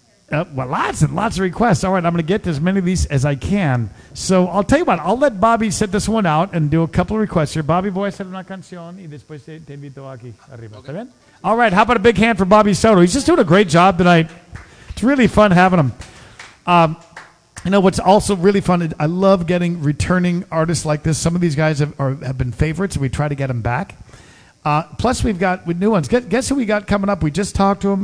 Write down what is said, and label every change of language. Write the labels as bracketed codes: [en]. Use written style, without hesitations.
[en] Well, lots and lots of requests. All right, I'm going to get to as many of these as I can. So I'll tell you what, I'll let Bobby set this one out and do a couple of requests here. [es] Bobby, voy a hacer una canción y después te invito aquí arriba. ¿Está bien? [en] All right, how about a big hand for Bobby Soto? He's just doing a great job tonight. It's really fun having him. You know what's also really fun? I love getting returning artists like this. Some of these guys have been favorites, and we try to get them back. Plus, we've got new ones. Guess who we got coming up? We just talked to him.